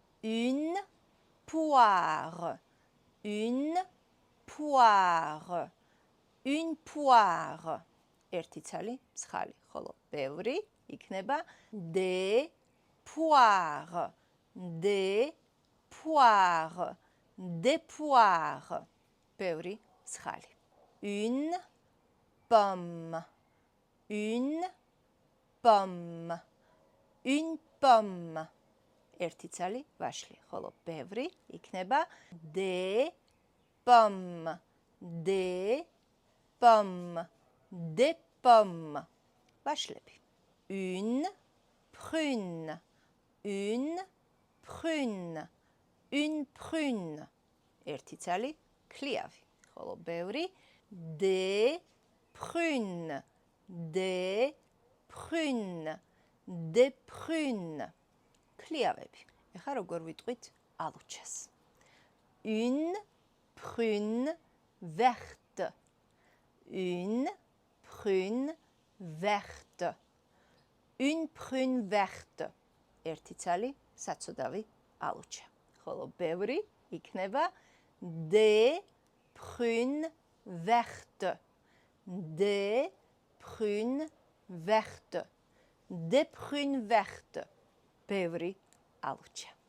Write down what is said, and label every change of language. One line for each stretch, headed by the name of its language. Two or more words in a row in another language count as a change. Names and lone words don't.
French: une poire, une poire, une poire.
Georgian: ერთი ცალი მსხალი, ხოლო ბევრი იქნება
French: des poires, des poires, des poires.
Georgian: ბევრი მსხალი.
French: Une pomme, une pomme, une pomme.
Georgian: ერთი ცალი ვაშლი, ხოლო ბევრი იქნება
French: des pommes, des pommes, des pommes.
Georgian: ვაშლები.
French: Une prune, une prune, une prune.
Georgian: ერთი ცალი ქლიავი, ხოლო ბევრი
French: des prunes, des prunes, des prunes.
Georgian: ქლიავები. ეხლა როგორ ვიტყვით ალუჩას?
French: Une prune verte, une prune verte, une prune verte.
Georgian: ერთი ცალი საცოდავი ალუჩა. ხოლო ბევრი იქნება
French: des prunes vertes, des prunes vertes, des prunes vertes.
Georgian: ბევრი ალუჩა.